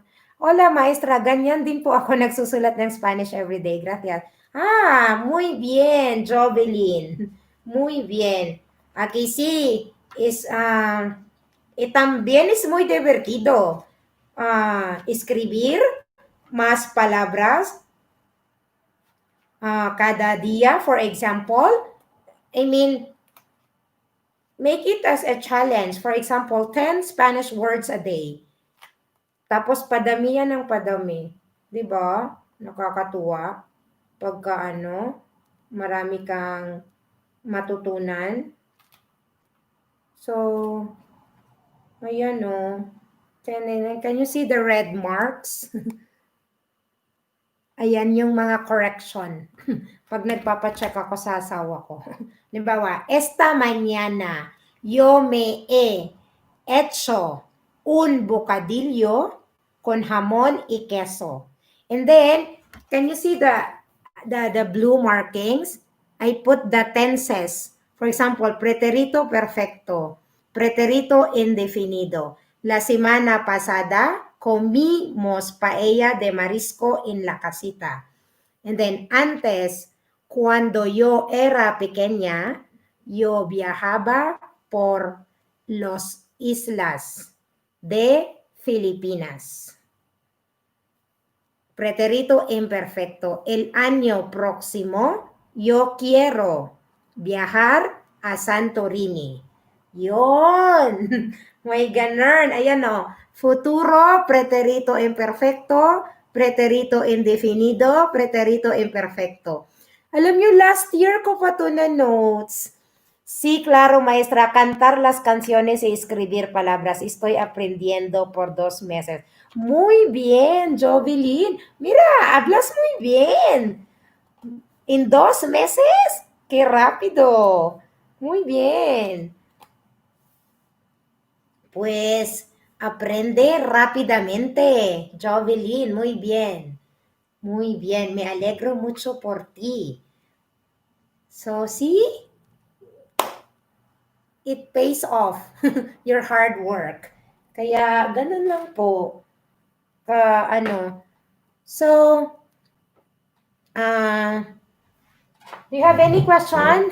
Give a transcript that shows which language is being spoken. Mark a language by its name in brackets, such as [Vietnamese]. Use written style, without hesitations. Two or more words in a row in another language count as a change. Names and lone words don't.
[Spanish] Hola, maestra, [Filipino] ganyan din po ako nagsusulat ng [English] Spanish everyday. [Spanish] Gracias. Muy bien, Jovelyn. Muy bien. Aquí sí, también es muy divertido escribir más palabras cada día, [English] for example. I mean, make it as a challenge. For example, 10 Spanish words a day. [Filipino] Tapos padami yan ng padami. 'Di ba? Nakakatuwa. Pagka marami kang matutunan. [English] So, ayan can you see the red marks? [Filipino] Ayan yung mga correction. Pag nagpapacheck ako sa asawa ko. Halimbawa, [Spanish] esta mañana yo me he hecho un bocadillo con jamón y queso. [English] And then, can you see the blue markings? I put the tenses. For example, [Spanish] preterito perfecto, preterito indefinido. La semana pasada, comimos paella de marisco en la casita. [English] And then, [Spanish] antes, cuando yo era pequeña, yo viajaba por las islas de Filipinas. Preterito imperfecto. El año próximo, yo quiero viajar a Santorini. [Filipino] Yon! May ganun. [Spanish] Ayan Futuro, preterito imperfecto, preterito indefinido, preterito imperfecto. [Filipino] Alam nyo, [English] last year [Filipino] ko pa to na notes. [Spanish] Sí, claro, maestra, cantar las canciones y escribir palabras. Estoy aprendiendo por 2 meses. Muy bien, Jovelyn. Mira, hablas muy bien. ¿En 2 meses? ¡Qué rápido! Muy bien. Pues aprende rápidamente, Jovelyn. Muy bien. Muy bien. Me alegro mucho por ti. [English] So, see? It pays off your hard work. [Filipino] Kaya, ganun lang po. [English] So, do you have any question?